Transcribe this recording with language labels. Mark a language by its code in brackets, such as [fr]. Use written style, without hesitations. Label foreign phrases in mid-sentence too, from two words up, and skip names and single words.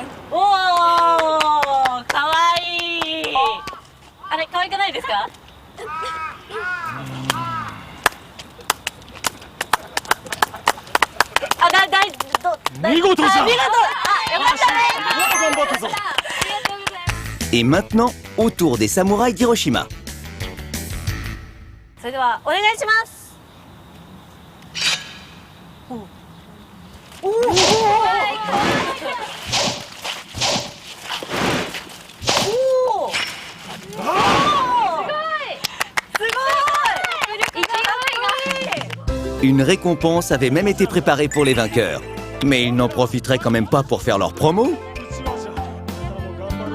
[ja] おーかわいい。あれ可愛くないですか？見事じゃん。見事。よかったね。頑張ったぞ。 [fr] Et maintenant, au tour des samouraïs d'Hiroshima. [ja] それではお願いします。おお。 [fr] Une récompense avait même été préparée pour les vainqueurs. Mais ils n'en profiteraient quand même pas pour faire leur promo.